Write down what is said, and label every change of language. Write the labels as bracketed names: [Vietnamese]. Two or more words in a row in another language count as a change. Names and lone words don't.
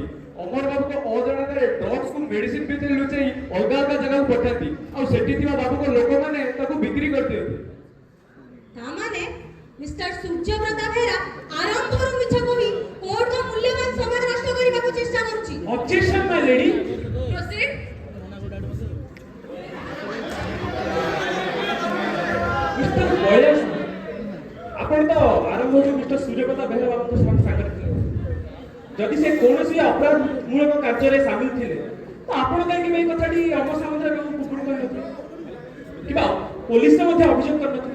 [Odia] ଅମର ବାବୁଙ୍କ ଅଜଣାରେ ଡ୍ରଗ୍ସକୁ ମେଡିସିନ ଭିତରେ ଲୁଚେଇ ଅଲଗା ଅଲଗା ଜାଗାକୁ ପଠାନ୍ତି, ଆଉ ସେଠି ଥିବା ବାବୁଙ୍କ ଲୋକମାନେ ତାକୁ ବିକ୍ରି କରିଦିଅନ୍ତି। ତାମାନେ ମିଷ୍ଟର ସୂର୍ଯ୍ୟପ୍ରତାପ ବେହେରା ଆରମ୍ଭରୁ ମିଛ କହି କୋର୍ଟର ମୂଲ୍ୟବାନ ସମୟ ନଷ୍ଟ କରିବାକୁ ଚେଷ୍ଟା କରୁଛି। [English] Objection, my lady. Proceed. [Odia] ମିଷ୍ଟର ବଳିଆ ସାହୁ, ଆପଣ ତ ଆରମ୍ଭରୁ ମିଷ୍ଟର ସୂର୍ଯ୍ୟପ୍ରତାପ ବେହେରା ବାବୁଙ୍କ ସାଙ୍ଗରେ ଥିଲେ। ଯଦି ସେ କୌଣସି ଅପରାଧ ମୂଳକ କାର୍ଯ୍ୟରେ ସାମିଲ ଥିଲେ, ତ ଆପଣ କାହିଁକି ଏଇ କଥାଟି ଅମର ସାମନ୍ତରାୟ ବାବୁଙ୍କୁ ପୁପୁରୁ କରିନଥିଲେ କିମ୍ବା ପୋଲିସରେ ମଧ୍ୟ ଅଭିଯୋଗ କରିନଥିଲେ?